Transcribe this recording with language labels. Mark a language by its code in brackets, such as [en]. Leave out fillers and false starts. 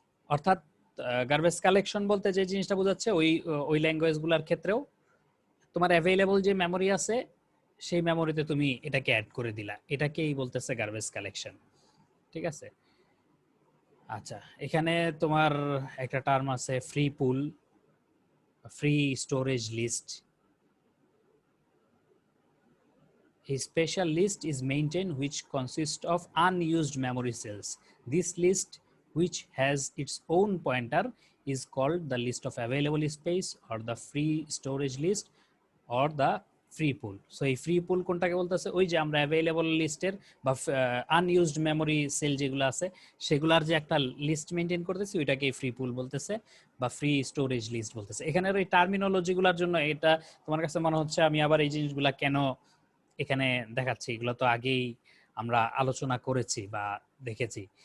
[bn] অর্থাৎ garbage collection বলতে যে জিনিসটা বোঝাচ্ছে ওই ল্যাঙ্গুয়েজগুলোর ক্ষেত্রেও তোমার অ্যাভেলেবল যে মেমোরি আছে সেই মেমোরিতে তুমি এটাকে অ্যাড করে দিলা, এটাকেই বলতেছে গার্বেজ কালেকশন। ঠিক আছে, আচ্ছা এখানে তোমার একটা টার্ম আছে free pool, free storage list. [en] A special list is maintained which consists of unused memory cells. This list, which has its own pointer, is called the list of available space or the free storage list or the free pool. [bn] So এই free pool কোনটাকে বলতেছে? ওই যে আমরা available লিস্টের বা unused memory cell যেগুলো আছে সেগুলার যে একটা লিস্ট মেইনটেইন করতেছি ওইটাকে free pool বলতেছে বা ফ্রি স্টোরেজ লিস্ট বলতেছে। এখানের ওই টার্মিনোলজিগুলোর জন্য এটা তোমার কাছে মনে হচ্ছে আমি আবার এই জিনিসগুলা কেন এখানে দেখাচ্ছি, এগুলো তো আগেই আমরা আলোচনা করেছি বা দেখেছি।